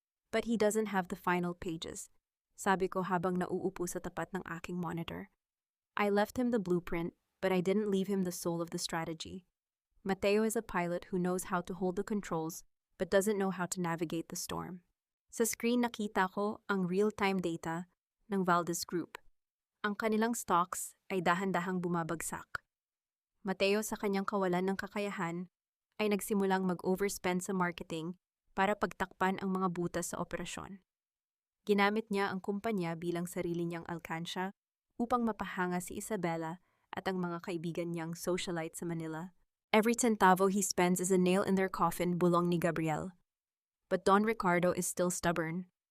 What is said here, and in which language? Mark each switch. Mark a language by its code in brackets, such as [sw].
[en] But he doesn't have the final pages. [tl] Sabi ko habang nauupo sa tapat ng aking monitor. [en] I left him the blueprint, but I didn't leave him the soul of the strategy. Mateo is a pilot who knows how to hold the controls, but doesn't know how to navigate the storm. [tl] Sa screen nakita ko ang real-time data ng Valdez Group. Ang kanilang stocks ay dahan-dahang bumabagsak. Mateo sa kanyang kawalan ng kakayahan ay nagsimulang mag-overspend sa marketing para pagtakpan ang mga butas sa operasyon. Ginamit niya ang kumpanya bilang sarili niyang alkansya upang mapahanga si Isabela at ang mga kaibigan niyang socialite sa Manila. [en] Every centavo he spends is a nail in their coffin, [tl] bulong ni Gabriel. [en] But Don Ricardo is still stubborn.